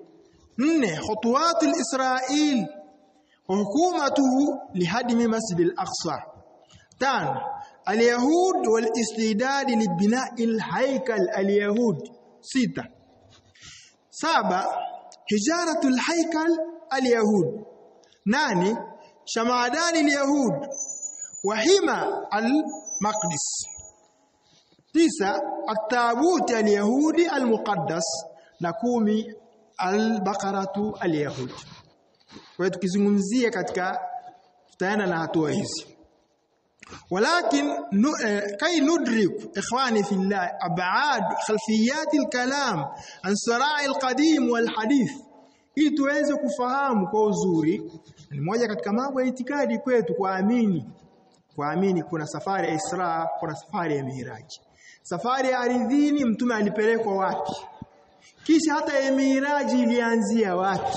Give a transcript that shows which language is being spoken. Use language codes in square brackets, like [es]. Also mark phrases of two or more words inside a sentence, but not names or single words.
[ar] Nne, خطوات إسرائيل وحكومته لهدم المسجد الأقصى. Tano, اليهود والاستعداد لبناء الهيكل اليهود. [sw] Sita. [ar] Saba, حجارة الهيكل اليهود. nani شمعدان اليهود وحمى المقدس. 9 التابوت اليهودي المقدس na 10 البقرة اليهود. [sw] Kwa hiyo tukizungumzia katika tutaenda na hatua hizi. [ar] ولكن كي ندرك إخواني في الله أبعاد خلفيات الكلام عن صراع القديم والحديث [sw] ili tuweze kufahamu kwa uzuri. Ni moja katika mambo ya itikadi kwetu kuamini kuna safari ya Isra, kuna safari ya Miraj. Safari ya ardhini mtume alipelekwa wapi? Kisha hata ya Miraj ilianzia wapi?